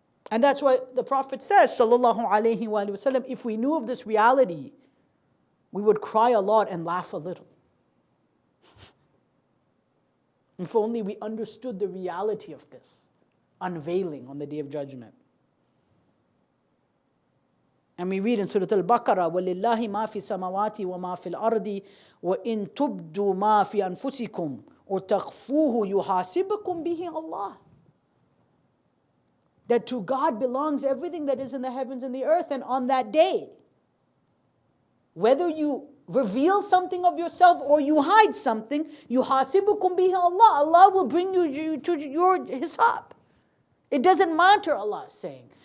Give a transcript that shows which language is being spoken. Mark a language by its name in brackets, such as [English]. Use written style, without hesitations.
[English] And that's why the Prophet says, sallallahu alayhi wa sallam, if we knew of this reality, we would cry a lot and laugh a little. If only we understood the reality of this unveiling on the Day of Judgment. [Arabic] And we read in Surah Al-Baqarah, وَلِلَّهِ مَا فِي السَّمَاوَاتِ وَمَا فِي الْأَرْضِ وَإِن تُبْدُوا مَا فِي أَنفُسِكُمْ وَتَخْفُوهُ يُحَاسِبْكُمْ بِهِ اللَّهُ. [English] That to God belongs everything that is in the heavens and the earth, and on that day, whether you reveal something of yourself or you hide something, [Arabic] يُحَاسِبْكُمْ بِهِ اللَّهُ. [English] Allah will bring you to your hisab. It doesn't matter, Allah is saying.